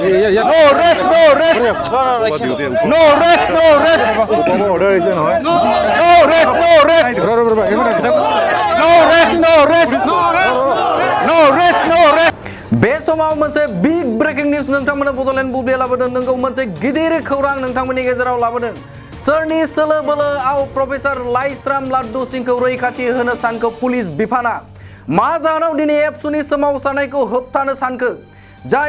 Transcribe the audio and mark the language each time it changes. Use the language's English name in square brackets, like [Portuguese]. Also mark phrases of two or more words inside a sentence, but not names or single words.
[English] No rest, no rest. No rest, no rest. order is no No rest, no rest. No rest, no rest. No rest, no rest. [Bodo] बे समाव मोनसे [English] big breaking news [Bodo] नोंथांमोननो बड'लेण्ड बुब्लिया लाबोदों नोंखौ मोनसे गिदिर खौरां नोंथांमोननि गेजेराव लाबोदों सोरनि सोलो बोलोआव प्रफेसर लाइस्राम लाड्डु सिंहखौ रैखाथि होनो सानखो पुलिस बिफाना मा जाहोनाव दिनै एबसुनि सोमावसारनायखौ होबथानो सानखो जाय